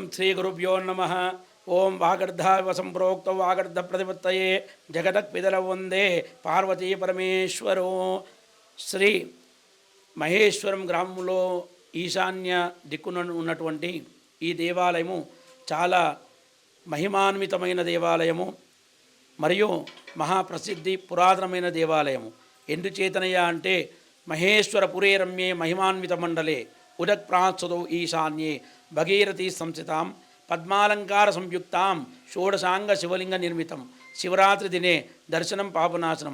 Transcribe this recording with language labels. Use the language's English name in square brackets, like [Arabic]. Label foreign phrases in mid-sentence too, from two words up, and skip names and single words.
[Sanskrit] श्रीगुरुभ्यो नमः। ओं वागर्धाव संप्रोक्त वागर्ध प्रतिपत्तये जगदक्पितरौ वंदे पार्वती परमेश्वरो। [Telugu] శ్రీ మహేశ్వరం గ్రామంలో ఈశాన్య దిక్కున ఉన్నటువంటి ఈ దేవాలయము చాలా మహిమాన్వితమైన దేవాలయము మరియు మహాప్రసిద్ధి పురాతనమైన దేవాలయము. ఎందుచేతనయ్యా అంటే [Sanskrit] మహేశ్వరపురే రమ్యే మహిమాన్విత మండలే ఉదక్ప్రాత్సదో ఈశాన్యే భగీరథీ సంస్థితాం పద్మాలంకార సంయుక్తాం షోడశాంగ శివలింగ నిర్మితం శివరాత్రి దినే దర్శనం పాపనాశనం.